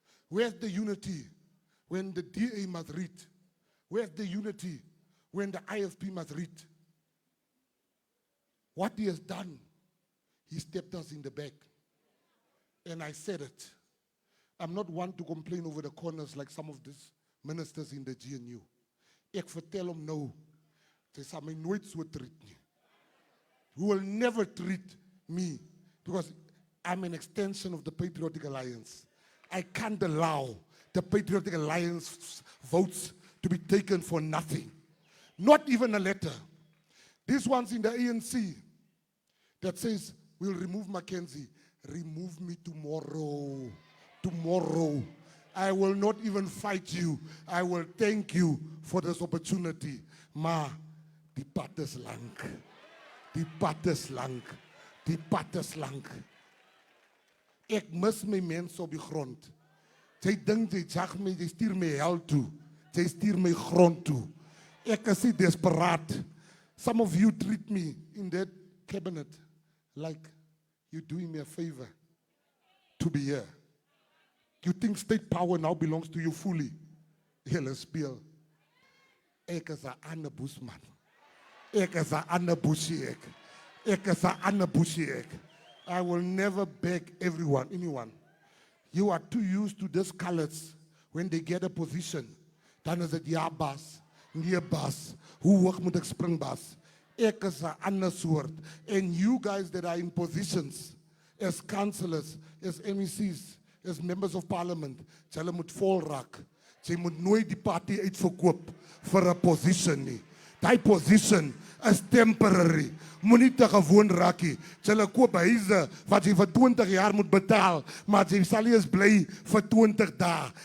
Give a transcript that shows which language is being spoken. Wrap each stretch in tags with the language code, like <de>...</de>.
<en>Where's the unity when the DA must read? Where's the unity when the IFP must read? What he has done, he stepped us in the back. And I said it. I'm not one to complain over the corners like some of these ministers in the GNU.</en> <af>Ek vertel hom nou, sy sal my nooit so treat nie.</af> <en>Who will never treat me because I'm an extension of the Patriotic Alliance. I can't allow the Patriotic Alliance votes to be taken for nothing. Not even a letter. This one's in the ANC that says, we'll remove Mckenzie. Remove me tomorrow. Tomorrow. I will not even fight you. I will thank you for this opportunity.</en> <af>Ma, die pad is lang. Die pad is lang. Die pad is lang. Ek mis my mense op die grond. Sy dink sy jag my, sy stuur my hel toe. Sy stuur my grond toe. Ek is nie desperaat.</af> <en>Some of you treat me in that cabinet like you're doing me a favor to be here. You think state power now belongs to you fully?</en> <af>Hele speel. Ek is 'n ander boesman. Ek is 'n ander boesie ek. Ek is 'n ander boesie ek.</af> <en>I will never beg anyone. You are too used to these colors. When they get a position,</en> <af>dan is dit ja bas, nee bas. Hoe hoog moet ek spring bas? Ek is 'n ander soort.</af> <en>And you guys that are in positions as councillors, as MECs, as members of parliament,</en> <af>julle moet vol raak. Jy moet nooit die party uitverkoop vir 'n position nie. Daai position is temporary. Moenie te gewoon raak nie. Julle koop huise wat jy vir 20 jaar moet betaal, maar jy sal nie eens bly vir 20 dae.</af>